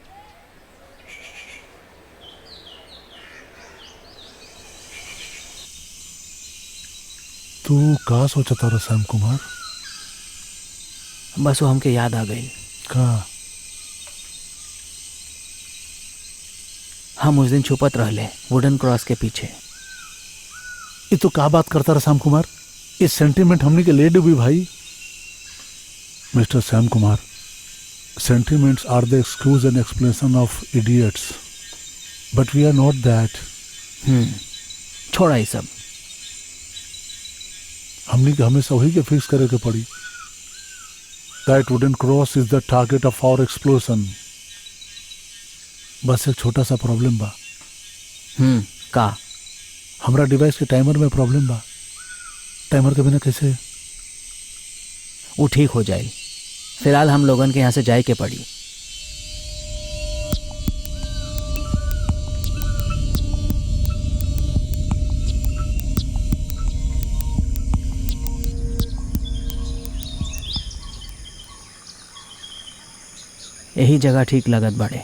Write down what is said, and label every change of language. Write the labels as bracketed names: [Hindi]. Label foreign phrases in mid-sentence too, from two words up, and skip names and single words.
[Bhojpuri] तू का सोचता रहा श्याम कुमार? बस वो हमके याद आ गई। का? हम उस दिन छुपत रहले वुडन क्रॉस के पीछे। ये तो का बात करता रहा श्याम कुमार? ये [English] sentiment [Bhojpuri] हमने के ले डूबी भाई। [English] Mister Shyam Kumar, sentiments are the excuse and explanation of idiots, but we are not that. [Bhojpuri] छोड़ा ये सब। हमने के हमेशा वही के फिक्स करे के पड़ी। [English] That wooden cross is the target of our explosion. [Bhojpuri] बस एक छोटा सा प्रॉब्लम बा। का? हमरा डिवाइस के टाइमर में प्रॉब्लम बा। टाइमर के बिना कैसे? वो ठीक हो जाए। फिलहाल हम लोगन के यहाँ से जाए के पड़ी। यही जगह ठीक लगत बाड़े।